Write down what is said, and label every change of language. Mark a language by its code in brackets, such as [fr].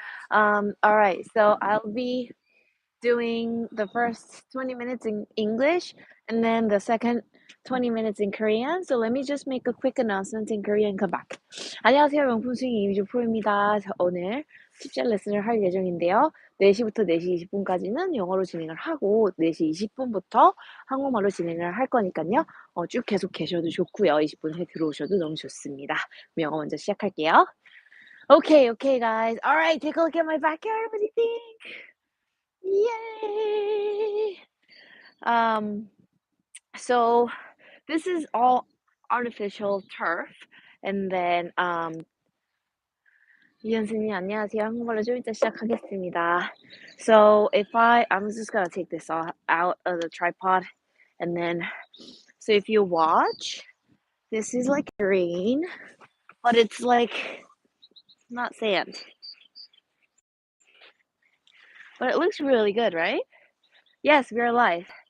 [en] All right, so I'll be doing the first 20 minutes in English and then the second 20 minutes in Korean. So let me just make a quick announcement in Korean and come back. [ko] 안녕하세요. 명품스윙 이미지 프로입니다. 오늘 팁샷 레슨을 할 예정인데요. 4시부터 4시 20분까지는 영어로 진행을 하고 4시 20분부터 한국말로 진행을 할 거니까요. 쭉 계속 계셔도 좋고요. 20분 후에 들어오셔도 너무 좋습니다. 영어 먼저 시작할게요. [en] Okay, guys. All right, take a look at my backyard. What do you think? Yay! So this is all artificial turf, and then [ko] 이현수님 안녕하세요. 한국말로 좀 이따 시작하겠습니다. [en] So I'm just gonna take this out of the tripod, and then so if you watch, this is like green, but it's like not sand, but it looks really good, right? Yes, we're live.